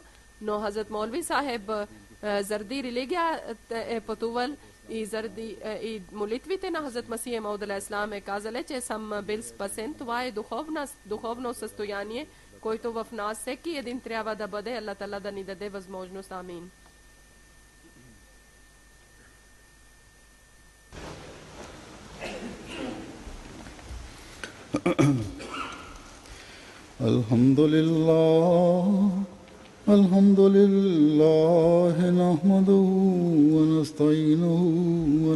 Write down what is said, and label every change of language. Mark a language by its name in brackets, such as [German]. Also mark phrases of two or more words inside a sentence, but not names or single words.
[Bulgarian] Но Хазрат Молви Сахеб заради религия е пътувал и молитвите на Хазрат Масих Мауд алейхиссалам е казал, че съм бил спасен. Това е духовно състояние, който в нас всеки един трябва да бъде. Аллах Таала да ни даде възможност. Амин. [Arabic] الحمد لله نحمده ونستعينه و